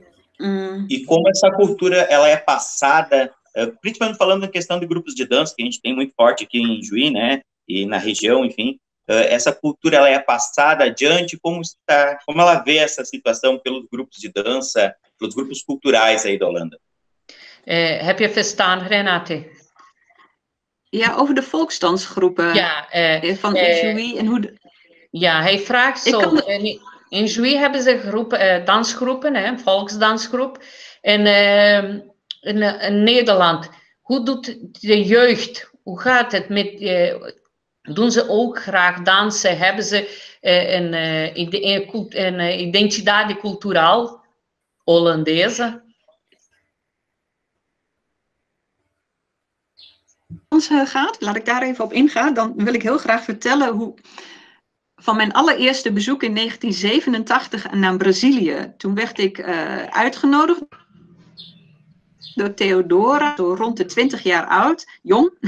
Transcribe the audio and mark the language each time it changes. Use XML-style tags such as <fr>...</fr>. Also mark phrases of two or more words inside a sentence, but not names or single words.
<pt>E como essa cultura ela é passada, principalmente falando na questão de grupos de dança, que a gente tem muito forte aqui em Juí, né, e na região, enfim, essa cultura ela é passada adiante, como ela vê essa situação pelos grupos de dança, pelos grupos culturais aí da Holanda?</pt> <nl>Heb je verstaan, Renate? Ja, over de volksdansgroepen van Juí en hoe... Ja, hij vraagt zo. In Juí hebben ze dansgroepen, volksdansgroep. En in Nederland, hoe doet de jeugd? Hoe gaat het met... doen ze ook graag dansen? Hebben ze een</nl> <pt>identidade cultural Hollandesa?</pt> <nl>Gaat, laat ik daar even op ingaan. Dan wil ik heel graag vertellen hoe van mijn allereerste bezoek in 1987 naar Brazilië. Toen werd ik uitgenodigd door Theodora, zo rond de 20 jaar oud, jong.</nl>